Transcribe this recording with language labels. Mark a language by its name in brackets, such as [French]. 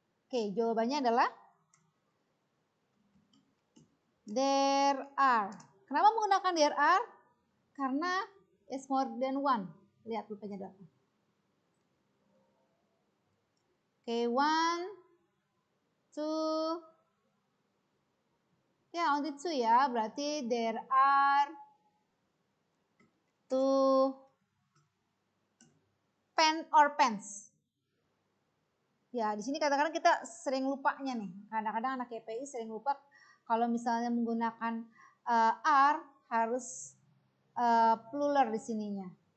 [Indonesian] Oke, jawabannya adalah there are. Kenapa menggunakan there are? [English] Karena it's more than one. [Indonesian] Lihat pulpennya berapa. [English] Oke, 1, 2. Ya, only 2 ya. Berarti there are 2 pen or pens. [Indonesian] Ya, di sini kadang-kadang kita sering lupanya nih. Kadang-kadang anak KPI sering lupa kalau misalnya menggunakan are harus plural di sininya.